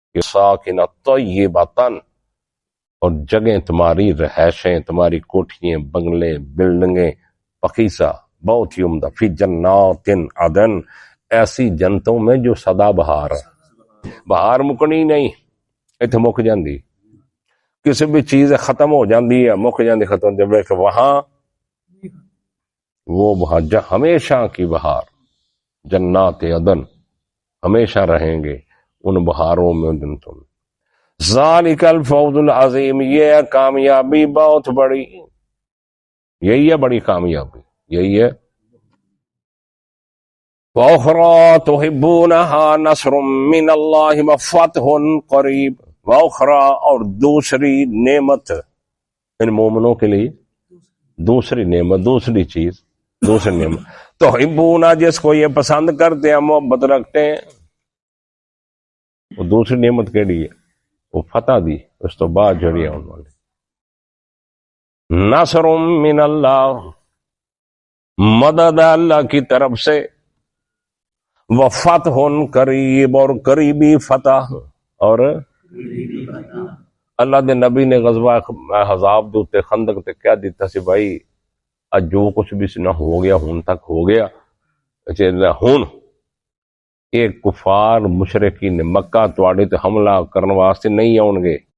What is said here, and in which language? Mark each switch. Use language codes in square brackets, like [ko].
[ar] ساکن طیبۃ، [ur] اور جگہیں تمہاری، رہائشیں تمہاری، کوٹھیاں، بنگلے، بلڈنگیں، پکیزہ، بہت ہی عمدہ. [ar] فی جنات عدن، [ur] ایسی جنتوں میں جو سدا بہار ہے. [pa] بہار مکنی نہیں، اتنے مک جاندی. کسی بھی چیز ختم ہو جاندی ہے، مک جاندی، ختم ہو جاندی. [ur] وہاں وہ وہاں ہمیشہ کی بہار. جنات عدن، ہمیشہ رہیں گے ان بہاروں میں، جنتوں میں. [ar] ذالک الفوز العظیم، [ur] یہ ہے کامیابی بہت بڑی. یہی ہے بڑی کامیابی، یہی ہے. [ar] وَأُخْرَىٰ تُحِبُّونَهَا نَصْرٌ مِّنَ اللَّهِ وَفَتْحٌ قَرِیب. [ur] وَأُخْرَىٰ، اور دوسری نعمت ان مومنوں کے لیے. دوسری نعمت، دوسری چیز، دوسری نعمت. تحبون، جس کو یہ پسند کرتے ہیں، محبت رکھتے ہیں. وہ دوسری نعمت کے لیے وہ فتح دی. [pa] اس تو بعد جڑی آن والی [ur] نصر من اللہ، مدد اللہ کی طرف سے. [ar] وفتح قریب، [ur] اور قریبی فتح. [pa] اور اللہ دے نبی نے غزوہ احزاب دے تے خندق تے کہہ دیتا سی بھائی اج جو کچھ بھی نہ ہو گیا ہون تک ہو گیا. ہون یہ کفار مشرکین مکہ تواڈے تے حملہ کرن واسطے نہیں آن گے.